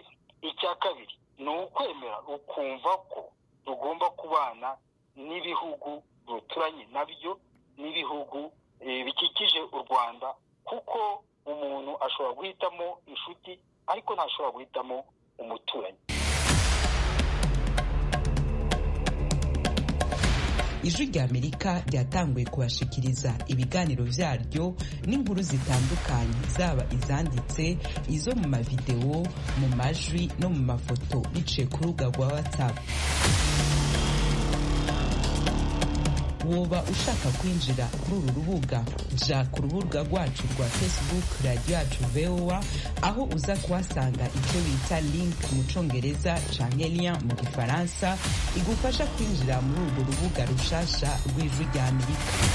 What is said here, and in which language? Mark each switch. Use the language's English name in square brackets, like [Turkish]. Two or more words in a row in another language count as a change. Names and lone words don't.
[Kinyarwanda] Icya kabiri ni ukwemera ukumva ko rugomba kubana n'ibihugu ruturanye nabyo, n'ibihugu bikikije u Rwanda, kuko umuntu ashobora guhitamo inshuti ariko ntashobora guhitamo umuturanyi. [Rundi] Ijwi ry'Amerika ryatanguye kubashikiriza ibiganiro byaryo n'inkuru zitandukanye, zaba izanditse, izo mu mavideo, mu majwi no mu mafoto, biciye ku rubuga rwa WhatsApp. woba ushaka kwinjira kuri uru rubuga ja ku rubuga rwacu rwa Facebook Radio Yacu VOA aho uza kuhasanga icyo bita link mu congereza canke lien mu gifaransa igufasha kwinjira muri urwo rubuga rushasha rw'Ijwi rya Amerika.